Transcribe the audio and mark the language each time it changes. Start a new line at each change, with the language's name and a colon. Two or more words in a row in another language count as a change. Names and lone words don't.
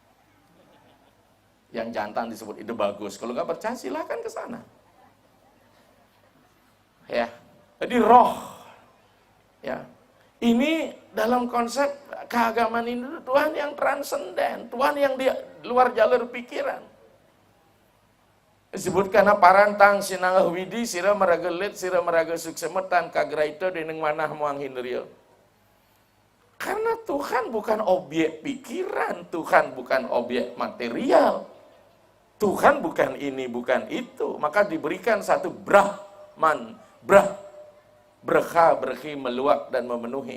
Indonesian: Yang jantan disebut ide bagus. Kalau nggak percaya silahkan ke sana. Ya, jadi roh. Ya, ini dalam konsep keagamaan ini Tuhan yang transenden, Tuhan yang di luar jalur pikiran.
Kawi: Disebutkan parantang sinangah widi sira maragelit sira maraga suksemetan kagraito deneng manah muang hindriyo.
Indonesian: Karena Tuhan bukan objek pikiran, Tuhan bukan objek material. Tuhan bukan ini, bukan itu. Maka diberikan satu Brahman, berkha, berhi, meluap dan memenuhi.